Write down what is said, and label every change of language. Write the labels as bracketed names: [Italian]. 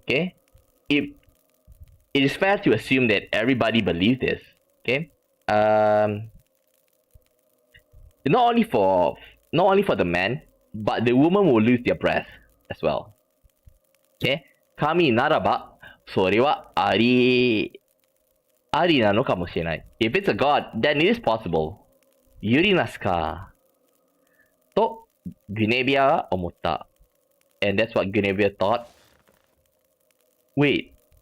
[English] Okay, it is fair to assume that everybody believes this. Okay, not only for the men, but the women will lose their breath as well. Okay, [Japanese] 神ならばそれはありなのかもしれない。 [English] If it's a god, then it is possible. [Japanese] ユリナスか。と、グネビアは思った。 [English] And that's what Guinevere thought. Wait.